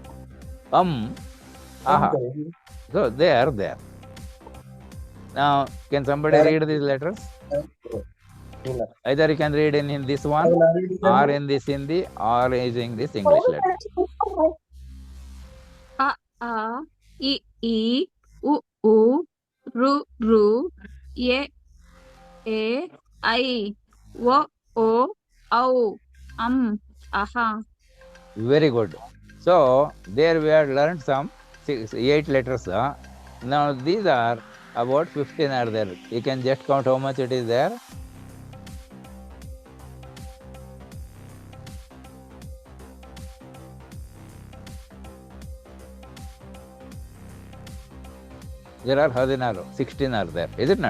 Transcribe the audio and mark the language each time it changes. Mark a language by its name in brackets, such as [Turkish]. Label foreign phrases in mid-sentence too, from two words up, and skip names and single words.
[English] Aha. So they are there. Now, can somebody read these letters? Either you can read in this one, or in this Hindi, or using this English letter. [Sanskrit] A, I, u, ru, ye, I, o, au, aha. [English] Very good. So, there we have learned some 8 letters. Now, these are about 15 are there. You can just count how much it is there. There are 16 are there. Is it not?